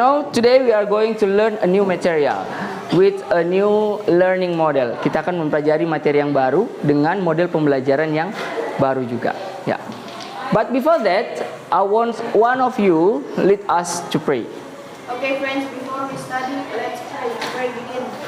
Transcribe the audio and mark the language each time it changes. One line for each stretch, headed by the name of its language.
English: Today we are going to learn a new material with a new learning model.
Indonesian: Kita akan mempelajari materi yang baru dengan model pembelajaran yang baru juga. Ya.
English: But before that, I want one of you lead us to pray. Okay, friends, before we study, let's pray. Pray begin.